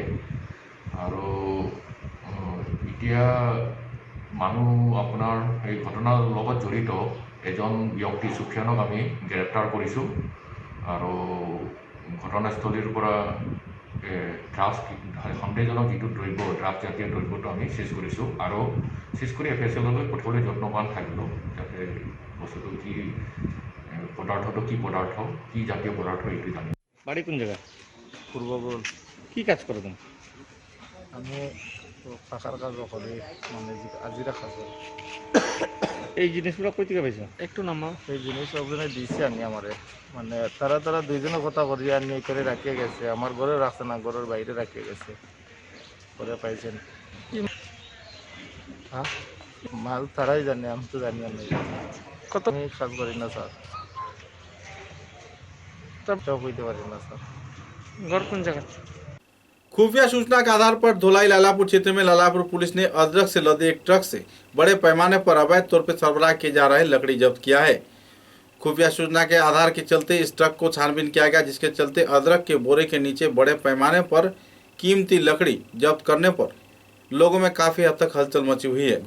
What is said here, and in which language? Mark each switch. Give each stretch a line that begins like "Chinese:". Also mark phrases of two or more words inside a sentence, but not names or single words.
Assamese: আৰু এতিয়া মানুহ আপোনাৰ এই ঘটনাৰ লগত জড়িত এজন ব্যক্তি সুফিয়ানক আমি গ্ৰেপ্তাৰ কৰিছোঁ আৰু ঘটনাস্থলীৰ পৰা ড্ৰাগছ সন্দেহজনক যিটো দ্ৰব্য ড্ৰাগছ জাতীয় দ্ৰব্যটো আমি চেজ কৰিছোঁ আৰু চেজ কৰি FSLলৈ পঠিয়াবলৈ যত্নৱান থাকিলোঁ, যাতে বস্তুটো কি পদাৰ্থটো কি পদাৰ্থ, কি জাতীয় পদাৰ্থ এইটো জানি।
Bangla: বাড়ি কোন জায়গা? পূর্ববল কি কাজ করো তুমি? আমি পাখার কাজ করি, মানে আজিরা কাজ করি। এই জিনিসগুলো কই থেকে পাইছো? একটু নামা এই জিনিস সবজনে দিয়েছে আনি আমারে, মানে তারা দুইজনে কথা করি আনি করে রাখিয়ে গেছে, আমার ঘরে রাখছে না, ঘরের বাইরে রাখিয়ে গেছে, করে পাইছেন। হ্যাঁ মাল তারাই জানে, আমি তো জানি না। কত আমি কাজ করি না স্যার, সব হইতে পারি না স্যার। ঘর কোন জায়গা?
Hindi: खुफिया सूचना के आधार पर धोलाई लालापुर क्षेत्र में लालापुर पुलिस ने अदरक से लदे एक ट्रक से बड़े पैमाने पर अवैध तौर पर सरबराह किए जा रहे लकड़ी जब्त किया है। खुफिया सूचना के आधार के चलते इस ट्रक को छानबीन किया गया, जिसके चलते अदरक के बोरे के नीचे बड़े पैमाने पर कीमती लकड़ी जब्त करने पर लोगों में काफी हद तक हलचल मची हुई है।